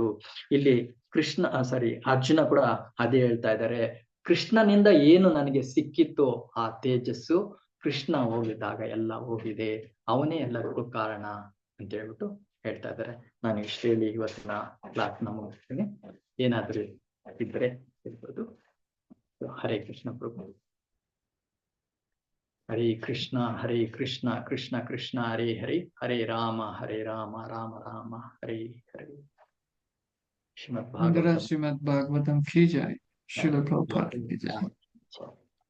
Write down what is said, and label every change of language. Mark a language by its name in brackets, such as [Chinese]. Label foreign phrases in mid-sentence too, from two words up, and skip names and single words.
[Kannada] ಇಲ್ಲಿ ಅರ್ಜುನ ಕೂಡ ಅದೇ ಹೇಳ್ತಾ ಇದ್ದಾರೆ. ಕೃಷ್ಣನಿಂದ ಏನು ನನಗೆ ಸಿಕ್ಕಿತ್ತು ಆ ತೇಜಸ್ಸು, ಕೃಷ್ಣ ಹೋಗಿದಾಗ ಎಲ್ಲ ಹೋಗಿದೆ, ಅವನೇ ಎಲ್ಲರಿಗೂ ಕಾರಣ ಅಂತ ಹೇಳ್ಬಿಟ್ಟು ಹೇಳ್ತಾ ಇದ್ದಾರೆ. ನಾನು ಇಷ್ಟು ಹೇಳಿ ಇವತ್ತಿನ ಕ್ಲಾಸ್ ನ ಮುಗಿಸ್ತೀನಿ. ಏನಾದ್ರೂ ಇದ್ರೆ ಇರ್ಬೋದು. ಹರೇ ಕೃಷ್ಣ ಪ್ರಭು. [Sanskrit] ಹರೇ ಕೃಷ್ಣ ಕೃಷ್ಣ ಕೃಷ್ಣ ಹರೇ ಹರೇ, ಹರೇ ರಾಮ ರಾಮ ರಾಮ ಹರೇ ಹರೇ. [Hindi] श्रीमद् भागवतम की जय, श्रील प्रभुपाद की जय।